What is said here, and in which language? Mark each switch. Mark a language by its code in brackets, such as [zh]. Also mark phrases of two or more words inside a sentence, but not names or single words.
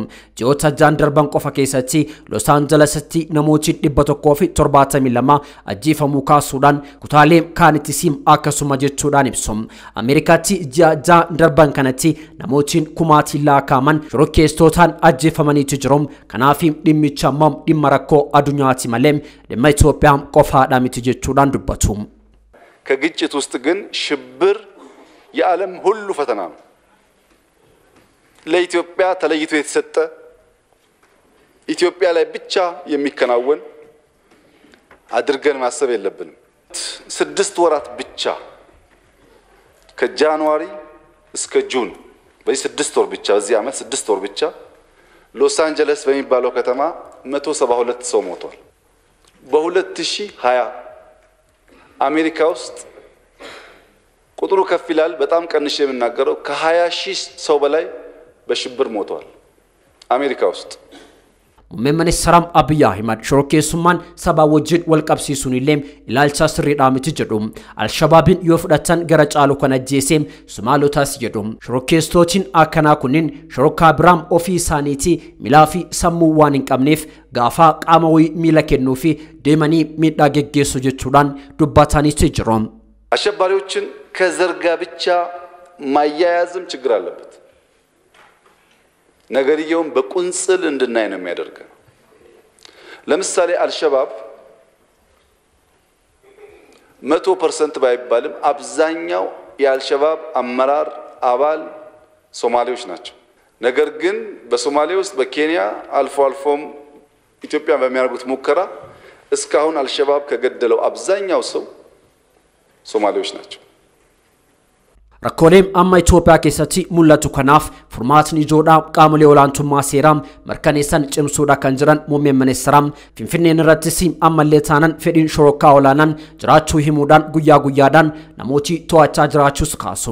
[om] Ji'oota darban qofa keessatti Los Angelesitti namootiin 172 ajjeefamuu kaasuudhaan kutaalee kaanittisim akkasuma jechuudhaan ibsum. Ameerikaatti ji'a darban kanatti namootiin kumaatiin laakaaman shororkeessitootaan ajjeefamaniitti jiru. Kanaaf dhimmicha ammoo dhimma rakkoo addunyaati malee dhimma Itoophiyaa qofaadha miti jechuudhaan dubbatu. [am] ከግጭት ውስጥ ግን ሽብር የዓለም ሁሉ ፈተና ነው። ለኢትዮጵያ ተለይቶ የተሰጠ ኢትዮጵያ ላይ ብቻ የሚከናወን አድርገን ማሰብ የለብንም። 6 ወራት ብቻ ከጃንዋሪ እስከ ጁን በዚህ 6 ወር ብቻ በዚህ ዓመት 6 ወር ብቻ ሎስ አንጀለስ በሚባለው ከተማ 172 ሰው ሞቷል። በ2020 አሜሪካ ውስጥ ቁጥሩ ከፍ ይላል በጣም ቀንሼ የምናገረው ከ20,000 ሰው በላይ በሽብር ሞቷል አሜሪካ ውስጥ። [om] muummeen ministeera Abiy shororkeessummaan saba wajjin wal qabsiisuun illee ilaalcha sirriidha miti jedhu. Al-Shabaabin yoo fudhatan gara caalu kan ajjeesee Somaalotaas jedhu. Shororkeessitootiin akkanaa kunniin shororkaa biraam ofii isaaniitii milaa fi sammuu waan hin qabneef gaafa qaama wayii miila kennuu fi deemanii miidhaa geggeessu jechuudhaan dubbataniitti jiru. [am] አሸባሪዎችን ከዘርጋ ብቻ ማያያዝም ችግር አለበት። ነገርየውን በቁንጽል እንድናይ ነው የሚያደርገው። ለምሳሌ አልሸባብ 100% ባይባልም አብዛኛው የአልሸባብ አመራር አባል ሶማሌዎች ናቸው። ነገር ግን በሶማሌ ውስጥ በኬንያ አልፎም ኢትዮጵያ በሚያደርጉት ሙከራ እስካሁን አልሸባብ ከገደለው አብዛኛው ሰው ሶማሌዎች ናቸው። [om] Rakkoleen amma Itoophiyaa keessatti mul'atu kanaaf furmaatni ijoodhaa qaamolee olaantummaa seeraa mirkaneessan cimsuudha kan jiran muummeen ministeeraa Finfinneen irrattis ammallee taanan fedhiin shorokkaa olaanaan jiraachuu himuudhaan guyyaa guyyaadhaan namooti to'achaa jiraachuus kaasu.